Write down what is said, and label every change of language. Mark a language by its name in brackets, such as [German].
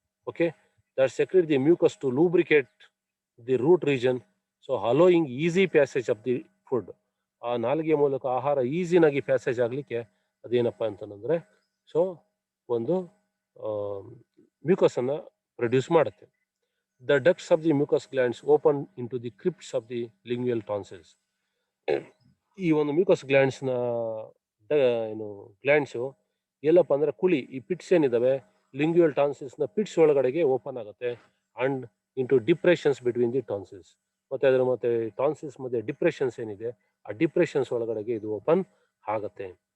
[English] Okay, that secrete the mucus to lubricate the root region, so allowing easy passage of the food. [Kannada] ಆ ನಾಲಿಗೆ ಮೂಲಕ ಆಹಾರ ಈಸಿನಾಗಿ passage ಆಗಲಿಕ್ಕೆ ಅದೇನಪ್ಪ ಅಂತಂದರೆ, ಸೊ ಒಂದು ಮ್ಯೂಕಸ್ ಅನ್ನು ಪ್ರೊಡ್ಯೂಸ್ ಮಾಡುತ್ತೆ. [English] The ducts of the mucous glands open into the crypts of the lingual tonsils. [Kannada] ಈ ಒಂದು ಮ್ಯೂಕಸ್ ಗ್ಲ್ಯಾಂಡ್ಸ್ನ ಏನು ಗ್ಲ್ಯಾಂಡ್ಸು ಎಲ್ಲಪ್ಪ ಅಂದರೆ ಕುಳಿ, ಈ ಪಿಟ್ಸ್ ಏನಿದ್ದಾವೆ ಲಿಂಗ್ಯುಯಲ್ ಟಾನ್ಸಿಲ್ಸ್ನ ಪಿಟ್ಸ್ ಒಳಗಡೆಗೆ ಓಪನ್ ಆಗುತ್ತೆ, [English] And into depressions between the tonsils. [Kannada] ಮತ್ತು ಅದರ ಮತ್ತೆ ಟಾನ್ಸಿಲ್ಸ್ ಮಧ್ಯೆ ಡಿಪ್ರೆಷನ್ಸ್ ಏನಿದೆ, ಆ ಡಿಪ್ರೆಷನ್ಸ್ ಒಳಗಡೆಗೆ ಇದು ಓಪನ್ ಆಗುತ್ತೆ.